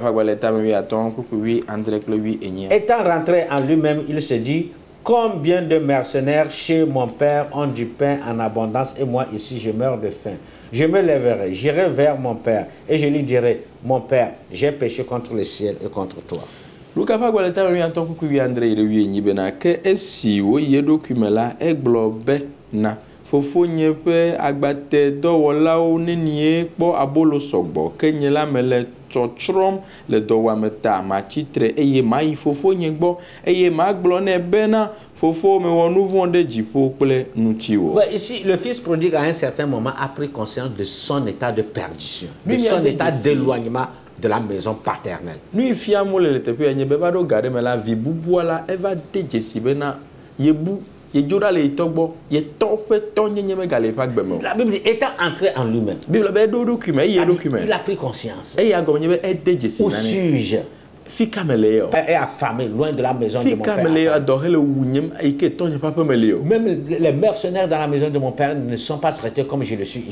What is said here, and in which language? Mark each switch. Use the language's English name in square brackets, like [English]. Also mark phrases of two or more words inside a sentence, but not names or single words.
[French] Étant rentré en lui-même, il se dit: combien de mercenaires chez mon père ont du pain en abondance et moi ici je meurs de faim. Je me lèverai, j'irai vers mon père et je lui dirai: mon père, j'ai péché contre le ciel et contre toi. [Ewe] Fofo nye pe agbate dɔwɔlawo nenie kpɔ abolo sɔgbɔ ke nye la me le tsɔtsrɔm le dɔwɔameta matsitre eye mayi fofo nye gbɔ eye magblɔ nɛ bena fofo mewɔ nu vɔ̃ ɖe dziƒo kple ŋutiwɔ. [French] Ici, le fils prodigue à un certain moment a pris conscience de son état de perdition, de son état d'éloignement de la maison paternelle. [Ewe] Lui fia mo le teƒe nye be va ɖo ga ɖe me la vi bubua la eva de dzesi bena yebu. [French] La Bible dit, étant entré en lui-même, il a pris conscience. Où suis-je? Et affamé, loin de la maison de mon père. Même les mercenaires dans la maison de mon père ne sont pas traités comme je le suis ici.